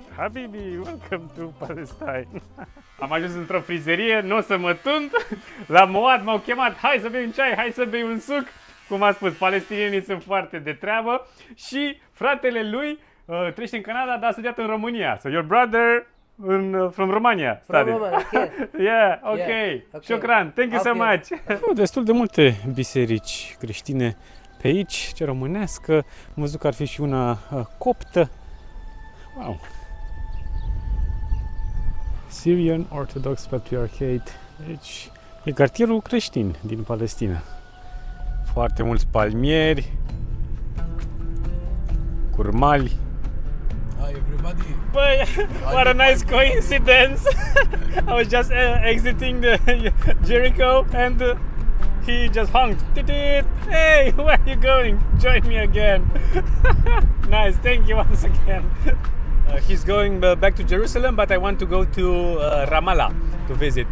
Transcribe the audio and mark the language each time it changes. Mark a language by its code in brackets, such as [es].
[ro] Habibi, [en] welcome to Palestine. [ro] Am ajuns într-o frizerie, nu o să mă tund. La Moad m-au chemat, hai să bei un ceai, hai să bei un suc. Cum a spus, palestinienii sunt foarte de treabă și fratele lui trăiește în Canada, dar a studiat în România. [en] So your brother from Romania studied. Yeah, okay. Shukran, thank you so much. [ro] Destul de multe biserici creștine pe aici, ce românească. Am văzut că ar fi și una coptă. Wow. [en] Syrian Orthodox Patriarchate. [ro] Deci e cartierul creștin din Palestina. Foarte mulți palmieri, curmali. [en] Hi everybody. But what a nice coincidence! I was just exiting the Jericho and he just honked. Hey, where are you going? Join me again. Nice, thank you once again. He's going back to Jerusalem, but I want to go to Ramallah to visit.